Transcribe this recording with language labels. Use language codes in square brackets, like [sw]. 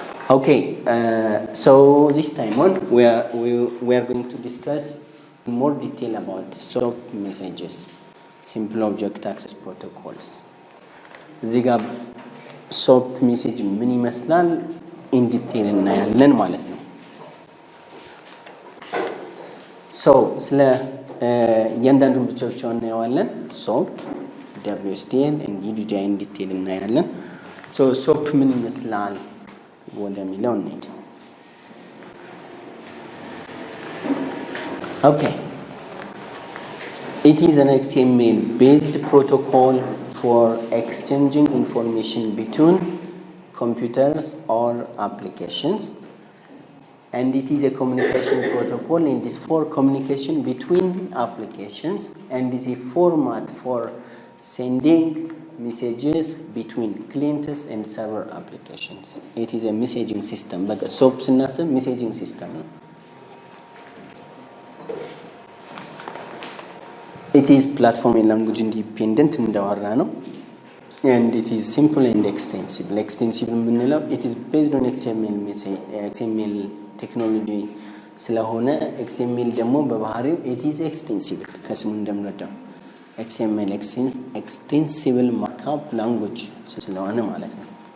[en] Okay, so this time on we are going to discuss in more detail about SOAP messages, simple object access protocols. [am] እዚህ ጋር SOAP message ምን ይመስላል [en] in detail [am] እናያለን ማለት ነው። So ስለ እያንዳንዱን ብቻ እናየዋለን። SOAP፣ WSDL and UDDI in detail እናያለን። So SOAP ምን ይመስላል ወደሚለው እንሂድ። Okay. [en] It is an XML based protocol for exchanging information between computers or applications, and it is a communication protocol and is for communication between applications and is a format for sending messages between clients and server applications. It is a messaging system. Like a SOAP [am] ስናስብ [en] messaging system ነው። It is platform and language independent [am] እንዳወራ ነው. [en] And it is simple and extensible. Extensible [am] የምንለው [en] it is based on XML technology ስለሆነ XML [am] ደግሞ በባህሪው [en] it is extensible [am] ከስሙ እንደምንረዳው [en] XML extensible markup language [am] ስለሆነ ማለት ነው።